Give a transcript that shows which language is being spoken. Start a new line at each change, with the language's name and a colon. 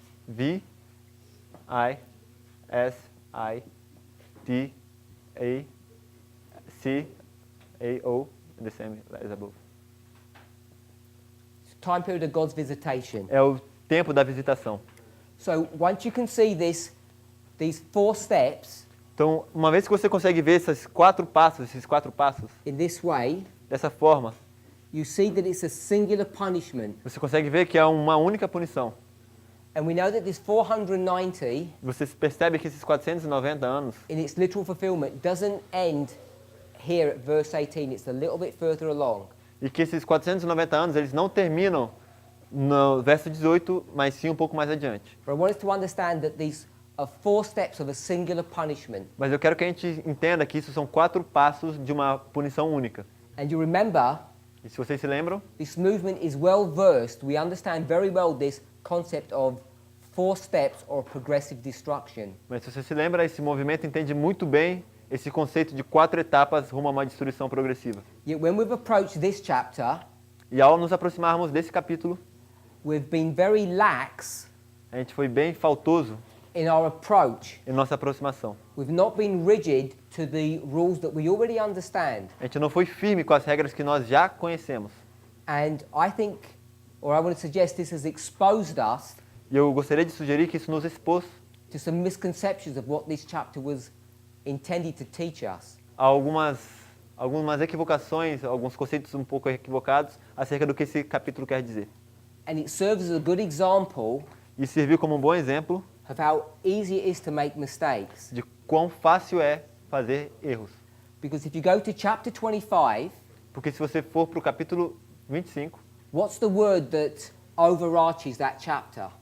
English: V-I-S-I-T-A-C-A-O, the same as above. Time period of God's visitation.
Portuguese: É o tempo da visitação.
English: So once you can see these 4 steps
Portuguese: Então, uma vez que você consegue ver esses quatro passos,
English: in this way,
Portuguese: dessa forma,
English: you see that it's a singular punishment.
Portuguese: você consegue ver que é uma única punição.
English: And we know that this 490,
Portuguese: Você percebe que esses 490 anos,
English: in its literal fulfillment, doesn't end here at verse 18. It's a little bit further along.
Portuguese: e que esses 490 anos, eles não terminam no verso 18, mas sim um pouco mais adiante.
English: But I want us to understand that these are 4 steps of a singular punishment.
Portuguese: Mas eu quero que a gente entenda que isso são 4 passos de uma punição única.
English: And you remember,
Portuguese: E se vocês se lembram,
English: this movement is well versed. We understand very well this concept of 4 steps or progressive destruction.
Portuguese: mas se você se lembra, esse movimento entende muito bem esse conceito de 4 etapas rumo a uma destruição progressiva.
English: Yet when we've approached this chapter,
Portuguese: E ao nos aproximarmos desse capítulo,
English: we've been very lax
Portuguese: a gente foi bem faltoso
English: in our approach.
Portuguese: em nossa aproximação.
English: We've not been rigid to the rules that we already understand.
Portuguese: A gente não foi firme com as regras que nós já conhecemos.
English: And I think, or I want to suggest, this has exposed us
Portuguese: E eu gostaria de sugerir que isso nos expôs
English: to some misconceptions of what this chapter was intended to teach us.
Portuguese: a algumas equivocações, alguns conceitos um pouco equivocados acerca do que esse capítulo quer dizer.
English: And it serves as a good example
Portuguese: E serviu como um bom exemplo
English: of how easy it is to make mistakes.
Portuguese: de quão fácil é fazer erros.
English: Because if you go to chapter 25,
Portuguese: Porque se você for para o capítulo 25,
English: what's the word that overarches that chapter?